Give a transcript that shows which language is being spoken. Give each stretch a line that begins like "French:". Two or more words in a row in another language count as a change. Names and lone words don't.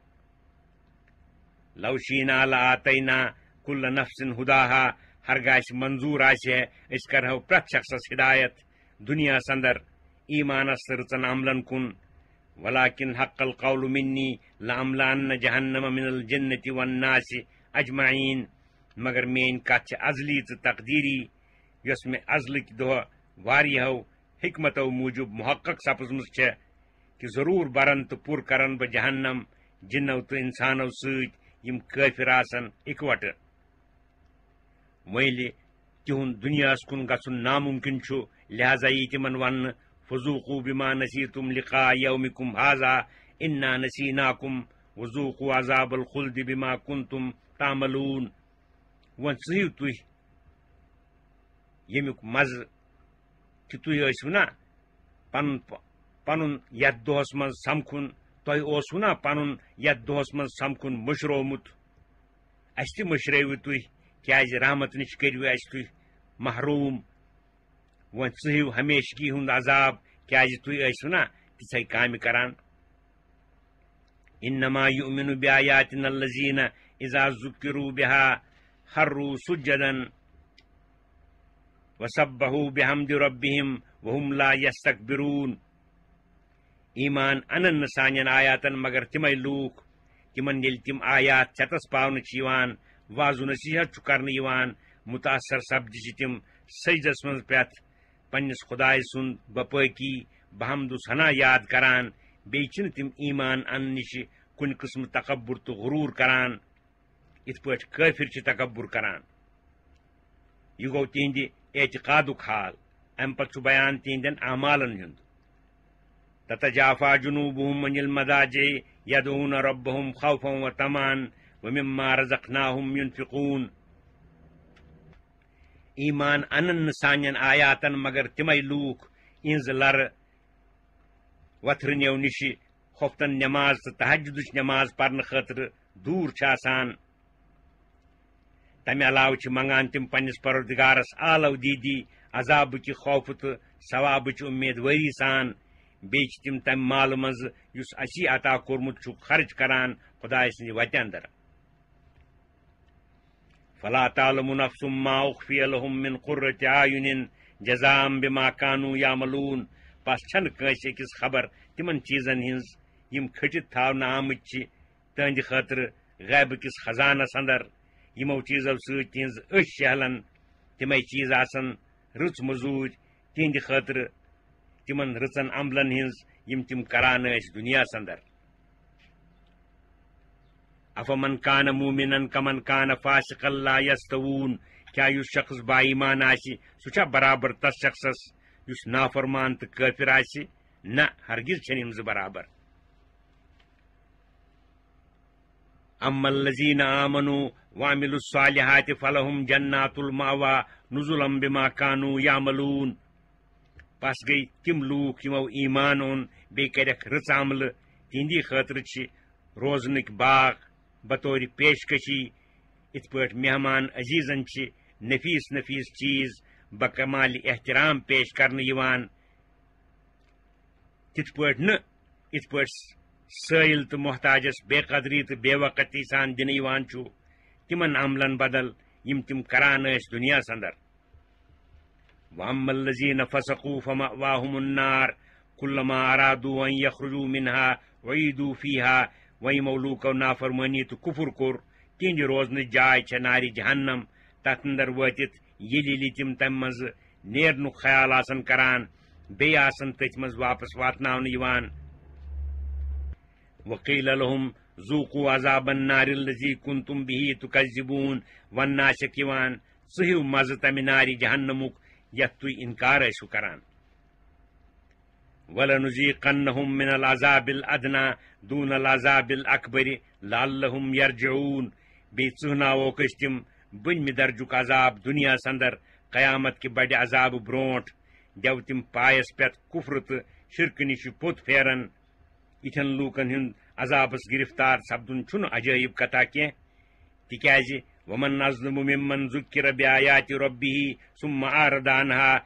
Arabic: لو شیٖنا لآتینا کُلَ نفسٍ ہُداہا
Kashmiri: ہرگاہ اسہِ منظوٗر آسہِ ہے أسۍ کرہو پرٛٮ۪تھ شخصس ہدایت دُنیاہس اندر ایٖمانس تہٕ رٕژن عملن کُن
Arabic: ولكن حق القول منی لأملأن جہنم من الجنة والناس اجمعین
Kashmiri: مگر میٲنۍ کتھ چھِ ازلی تہٕ تقدیری یۄس مےٚ ازلٕکۍ دۄہ واریاہو حکمتو موٗجوٗب محقق سپٕزمٕژ چھےٚ کہِ ضروٗر برن تہٕ پُر کرن بہٕ جہنم جِنو تہٕ انسانو سۭتۍ یِم کٲفِر آسن اِکوٹہٕ وۄنۍ تِہُنٛد دُنیاہس کُن گژھُن ناممکن چھُ لہذا یی تِمن وننہٕ
Arabic: فذوقوا بما نسیتم لقاء یومکم هذا انا نسیناکم وذوقوا عذاب الخلد بما کنتم تعملون
Kashmiri: وۄنۍ ژٕہِو تُہۍ ییٚمیُک مزٕ کہِ تُہۍ ٲسِو نا پنُن یتھ دۄہس منٛز سمکھُن تۄہہِ اوسوٕ نا پنُن یتھ دۄہس منٛز سمکھُن مٔشرومُت اسہِ تہِ مٔشرٲوِو تُہۍ کیازِ رحمت نِش کٔرِو اسہِ تُہۍ محروٗم وۄنۍ ژٕہِو ہمیشگی ہُنٛد عذاب کیازِ تُہۍ ٲسِو نا تِژھے کامہِ کران
Arabic: انما یؤمن بآیاتنا الذین اذا ذکروا بها خروا سجدا وسبحوا بحمد ربهم وهم لا یستکبرون
Kashmiri: ایمان انن نہٕ سانٮ۪ن آیاتن مگر تِمے لوٗکھ تِمن ییٚلہِ تِم آیات چھتس پاونہٕ چھِ یِوان واضوٗ نصیحت چھُ کرنہٕ یِوان مُتاثر سپدِ چھِ تِم سجدس منٛز پٮ۪تھ پننِس خۄداے سُنٛد بپٲکی بحمدُ ثنا یاد کران بیٚیہِ چھِنہٕ تِم ایمان اننہٕ نِش کُنہِ قٕسمہٕ تکبُر تہٕ غروٗر کران یِتھ پٲٹھۍ کٲفِر چھِ تکبُر کران یہِ گوٚو تِہنٛدِ اعتقادُک حال امہِ پتہٕ چھُ بیان تِہنٛدٮ۪ن اعمالن ہُنٛد
Arabic: تتجافى جنوبهم عن المضاجع يدعون ربهم خوفا وطمعا ومما رزقناهم ينفقون
Kashmiri: ایمان انن نہٕ سانٮ۪ن آیاتن مگر تِمے لوٗکھ یِہنٛز لرٕ وتھرٕنیو نِشہِ خۄفتن نٮ۪ماز تہٕ تہجدٕچ نٮ۪ماز پرنہٕ خٲطرٕ دوٗر چھِ آسان تمہِ علاوٕ چھِ منگان تِم پننِس پروردگارس آلو دیٖدی عذابٕکہِ خوفہٕ تہٕ ثوابٕچ اُمیدوٲری سان بیٚیہِ چھِ تِم تمہِ مالہٕ منٛزٕ یُس اسی عطا کوٚرمُت چھُکھ خرچ کران خۄداے سٕنٛدِ وتہِ اندر
Arabic: فلا تعلم نفس ما اخفي لهم من قرة اعين جزاء بما كانوا يعملون
Kashmiri: پس چھنہٕ کٲنٛسہِ أکِس خبر تِمن چیٖزن ہٕنٛز یِم کھٔٹِتھ تھاونہٕ آمٕتۍ چھِ تہنٛدِ خٲطرٕ غیبہٕ کِس خزانس اندر یِمو چیٖزو سۭتۍ تِہنٛز أچھ شہلن تِمے چیٖز آسن رٕژ موٚزوٗرۍ تِہنٛدِ خٲطرٕ تِمن رٕژن عملن ہٕنٛز یِم تِم کران ٲسۍ دُنیاہس اندر
Arabic: افمن کان مومنن کمن کان فاسقا لا یستوون
Kashmiri: کیا یُس شخص با ایمان آسہِ سُہ چھا برابر تس شخصس یُس نافرمان تہٕ کٲفِر آسہِ نہ ہرگز چھنہٕ یِم زٕ برابر
Arabic: اما الذین آمنوا وعملوا الصالحات فلهم جنات المأوى نزلا بما كانوا يعملون
Kashmiri: پس گٔیہِ تِم لوٗکھ یِمو ایمان اوٚن بیٚیہِ کَرٮ۪کھ رٕژ عملہٕ تِہنٛدی خٲطرٕ چھِ روزنٕکۍ باغ بطور پیشکشی یِتھ پٲٹھۍ مہمان عزیٖزن چھِ نفیٖس نفیٖس چیٖز بکمالِ احترام پیش کرنہٕ یِوان تِتھ پٲٹھۍ نہٕ یِتھ پٲٹھۍ سٲیِل تہٕ محتاجس بے قدری تہٕ بے وقتی سان دِنہٕ یِوان چھُ تِمن عملن بدل یِم تِم کران ٲسۍ دُنیاہس اندر
Arabic: واما الذین فسقوا فمأواهم النار كلما ارادوا ان يخرجوا منها اعيدوا فيها
Kashmiri: و یمو لوکو نافرمانی تو کفر کور تہند روزن جائے چھ نار جہنم تتھ اندر واتت یلی تم تم مز نیرنک خیال آسن کران بی آسن تتھ مز واپس واتناون یوان
Arabic: وقیل لهم ذوقوا عذاب النار الذی کنتم به تکذبون
Kashmiri: وناشک یوان ژھیو مزٕ تمہ نار جہنمک یتھ تُہۍ انکار ٲسِو کران
Arabic: وَلَنُذِيقَنَّهُم مِّنَ الْعَذَابِ الْأَدْنَىٰ دُونَ الْعَذَابِ الْأَكْبَرِ لَعَلَّهُمْ يَرْجِعُونَ
Kashmiri: بیٚیہِ ژٕہناووکھ أسۍ تِم بٔنمہِ درجُک عذاب دُنیاہس اندر قیامت کہِ بڑِ عذاب برونٛٹھ دِو تِم پایس پٮ۪ٹھ کُفر تہٕ شرکہٕ نِش پوٚت پھیران یِتھٮ۪ن لوٗکن ہُنٛد عذابس گرفتار سپدُن چھُنہٕ عجٲیب کتھا کینٛہہ تِکیازِ
Arabic: ومن اظلم ممن ذکر بآیات ربه ثم اعرض عنها